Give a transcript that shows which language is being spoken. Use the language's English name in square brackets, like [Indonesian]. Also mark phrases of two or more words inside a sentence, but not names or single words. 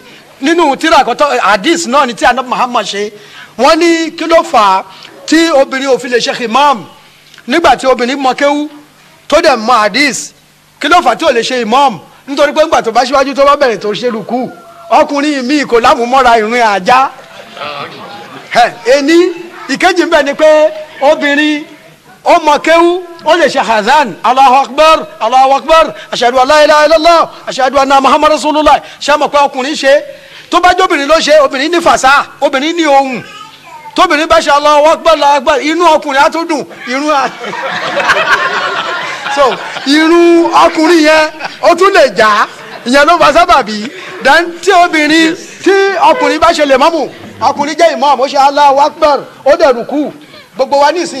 [Yoruba] nínú tírà àkọ́tọ́ hadith náà ni tí Ànábì Muhammad ṣe wọ́n ní kí ló fà á tí obìnrin òfin lè ṣe imam nígbà tí obìnrin mọ kéwú tó dẹ̀ mọ hadith kí ló fà á tí ò lè ṣe imam nítorí pé nígbà tó bá ṣíwájú tó bá bẹ̀rẹ̀ tó ṣe rùkú ọkùnrin míì kò lámúmọ́ra ìrìn àjá ẹni ìkejì ń bẹ ni pé obìnrin ó mọ kéwú ó lè ṣe hazan [Arabic] الله أكبر الله أكبر أشهد أن لا إله إلا الله أشهد أن محمدا رسول الله [Yoruba] ṣe mọ̀ pé ọkùnrin ṣe tó bá jóbìnrin ló ṣe obìnrin ní fàṣà obìnrin ní ohùn tóbìnrin bá ṣe [Arabic] الله أكبر الله أكبر [Yoruba] inú ọkùnrin á tó dùn so irun ọkùnrin yẹn ó tún lè já ìyẹn ló bá sábàbí dan tí obìnrin tí ọkùnrin bá ṣe lè mọ́mù ọkùnrin jẹ́ imam ó ṣe [Arabic] الله أكبر [Yoruba] ó dẹ̀ rùkú gbogbo wa nísìnyí